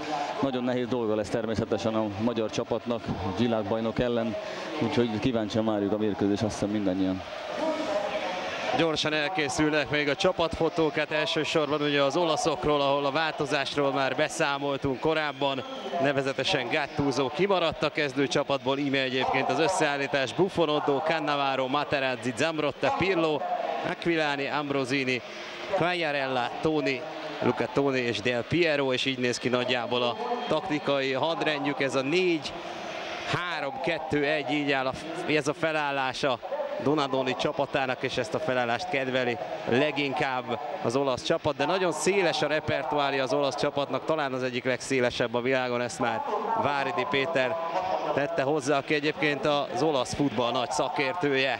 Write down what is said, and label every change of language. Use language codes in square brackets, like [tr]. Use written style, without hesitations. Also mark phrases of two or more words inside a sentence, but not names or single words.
[hu] Nagyon nehéz dolga lesz természetesen a magyar csapatnak világbajnok ellen, úgyhogy kíváncsian várjuk a mérkőzés, azt hiszem mindannyian. Gyorsan elkészülnek még a csapatfotók, hát elsősorban ugye az olaszokról, ahol a változásról már beszámoltunk korábban, nevezetesen Gattuso kimaradt a kezdőcsapatból, íme egyébként az összeállítás: Buffon, Oddo, Cannavaro, Materazzi, Zambrotta, Pirlo, Aquilani, Ambrosini, Quagliarella, Toni, Luca Toni és Del Piero, és így néz ki nagyjából a taktikai hadrendjük. Ez a 4-3-2-1, így áll ez a felállása Donadoni csapatának, és ezt a felállást kedveli leginkább az olasz csapat, de nagyon széles a repertoárja az olasz csapatnak, talán az egyik legszélesebb a világon, ezt már Váridi Péter tette hozzá, aki egyébként az olasz futball nagy szakértője.